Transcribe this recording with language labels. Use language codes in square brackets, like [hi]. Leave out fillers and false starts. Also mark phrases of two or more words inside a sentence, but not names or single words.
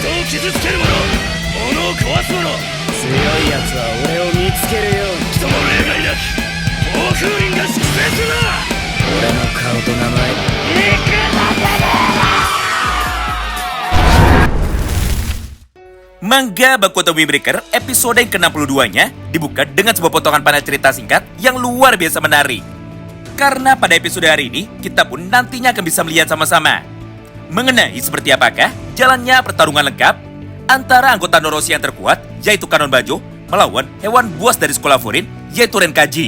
[ja] 傷つける者、物を壊す者、強いやつは俺を見つけるように。人も例外なく暴風林が粛清するな。俺の顔と名前 [id] Manga Baku Otome Breaker episode yang ke-62-nya dibuka dengan sebuah potongan panel cerita singkat yang luar biasa menarik. Karena pada episode hari ini, kita pun nantinya akan bisa melihat sama-sama mengenai seperti apakah jalannya pertarungan lengkap antara anggota Noroshi yang terkuat, yaitu Kanon Banjo, melawan hewan buas dari sekolah Furin, yaitu Renkaji.